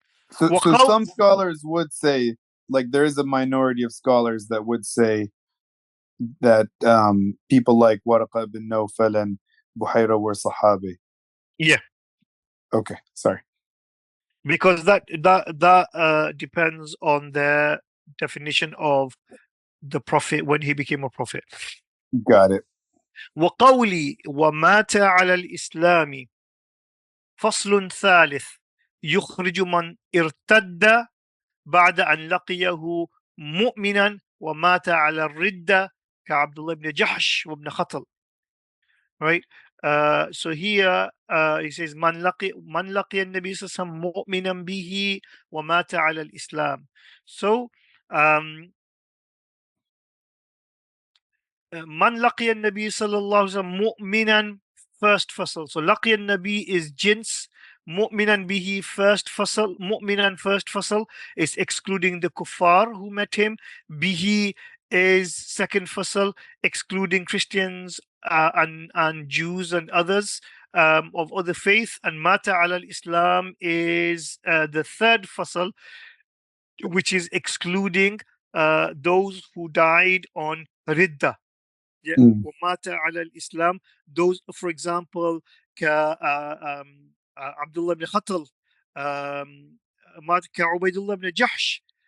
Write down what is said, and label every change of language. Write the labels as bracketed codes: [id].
[en] So some scholars would say, like, there is a minority of scholars that would say that people like Waraqa ibn Nawfal and Buhayra were Sahabi. Yeah. Okay, sorry. Because that depends on their definition of the prophet when he became a prophet. Got it. [ar] وقولي ومات على الإسلام فصل ثالث يخرج من ارتد بعد أن لقيه مؤمنا ومات على الردة كعبد الله بن جحش وابن خطل. [en] Right. [ar] So here he says من لقي النبي صلى الله عليه وسلم مؤمنا به ومات على الإسلام. So من لقي النبي صلى الله عليه وسلم مؤمنا, [en] first fasal. So [ar] لقي النبي [en] is jins, [ar] مؤمنا به [en] first fasal, [ar] مؤمنا [en] first fasal is excluding the kuffar who met him, bihi is second fasal, excluding Christians and Jews and others of other faith, and [ar] mata ala al-Islam [en] is the third fasal, which is excluding those who died on ridda. Yeah, [ar] ومات على الإسلام. [en] Those, for example, Abdullah ibn Khatal, [ar] مات كعبيد الله [en] ibn Jahsh.